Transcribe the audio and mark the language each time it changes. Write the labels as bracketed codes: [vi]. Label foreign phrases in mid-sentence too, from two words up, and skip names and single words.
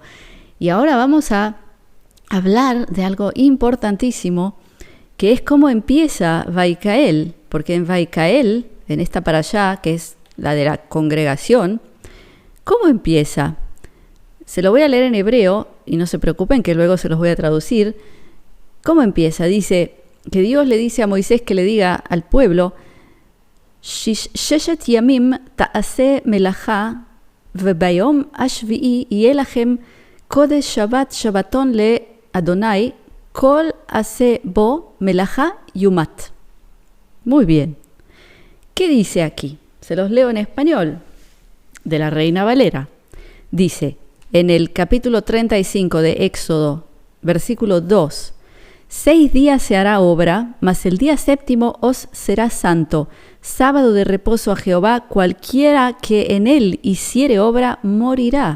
[es] Y ahora vamos a hablar de algo importantísimo, que es cómo empieza Vaikael, porque en Vaikael, en esta parashá, que es la de la congregación, ¿cómo empieza? Se lo voy a leer en hebreo, y no se preocupen que luego se los voy a traducir. ¿Cómo empieza? Dice que Dios le dice a Moisés que le diga al pueblo, [he] ששת ימים תעשה מלאכה, וביום השביעי יהיה לכם קודש שבת שבתון ל ה', כל העושה בו מלאכה יומת. [es] Muy bien. ¿Qué dice aquí? Se los leo en español, de la Reina Valera. Dice, en el capítulo 35 de Éxodo, versículo 2, 6 días se hará obra, mas el día séptimo os será santo, sábado de reposo a Jehová, cualquiera que en él hiciere obra morirá.